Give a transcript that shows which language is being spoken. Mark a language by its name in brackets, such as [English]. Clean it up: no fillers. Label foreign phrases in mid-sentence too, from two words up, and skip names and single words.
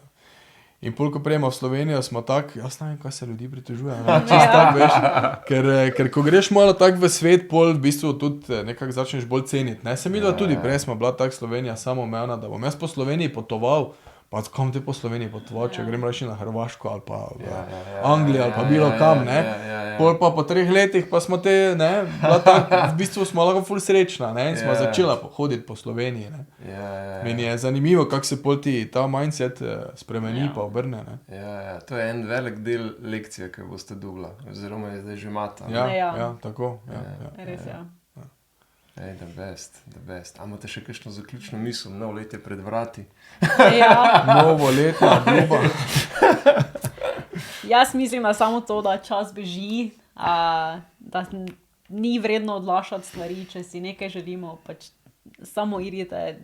[Slovenian] In pol, ko prejemo v Slovenijo, smo tak, jaz ne vem, kaj se ljudi pritožuje, ne, čist tak, veš, ker ko greš malo tak v svet, pol v bistvu tudi nekako začneš bolj ceniti, ne, se midva tudi prej smo bila tak Slovenija samoumevna, da bom jaz po Sloveniji potoval, pa kam te po Sloveniji potoval, če grem reči na Hrvaško ali pa v Anglijo ali pa bilo kam, ne, pol pa po 3 letih pa smo te, ne, bila tak, v bistvu smo lahko ful srečna, ne, in smo začela hoditi po Sloveniji, ne. Meni je zanimivo, kako se pol ti ta mindset spremeni pa obrne, ne. Ja, to je en velik del lekcije, ki boste dobila, oziroma je zdaj že imata. Ja, tako, ja. Res, ja. Ej, [English] the best. [Slovenian] A imate še kakšno zaključno misel? Novo let je pred vrati. Ja. Novo letna obljuba. Jaz mislim, da samo to, da čas beži, da ni vredno odlašati stvari, če si nekaj želimo, pač samo idite.